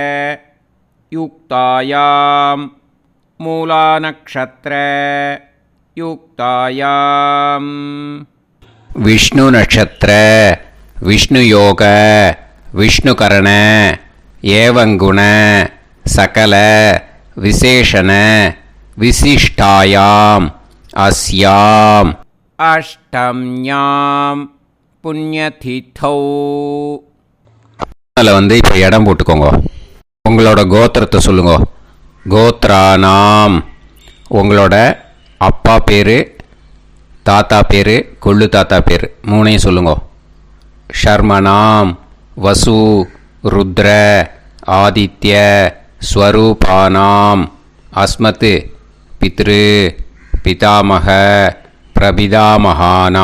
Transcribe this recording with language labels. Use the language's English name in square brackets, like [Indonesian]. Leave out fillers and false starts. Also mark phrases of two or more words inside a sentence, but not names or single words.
[Sanskrit] युक्तायां मूलानक्षत्र युक्तायां विष्णु नक्षत्र विष्णु योग विष्णुकरण एवं गुण सकल विशेषण विशिष्टायां अस्यां अष्टम्यां पुण्यतिथौ. [Tamil] அதில் வந்து இப்போ இடம் போட்டுக்கோங்க. உங்களோட கோத்திரத்தை சொல்லுங்க. கோத்ரானாம். உங்களோட அப்பா பேர், தாத்தா பேர், கொள்ளு தாத்தா பேர் 3ஐயும் சொல்லுங்க. [Sanskrit] शर्मणां वसु रुद्र आदित्य स्वरूपाणां अस्मत् पितृ पितामह प्रपितामहानां.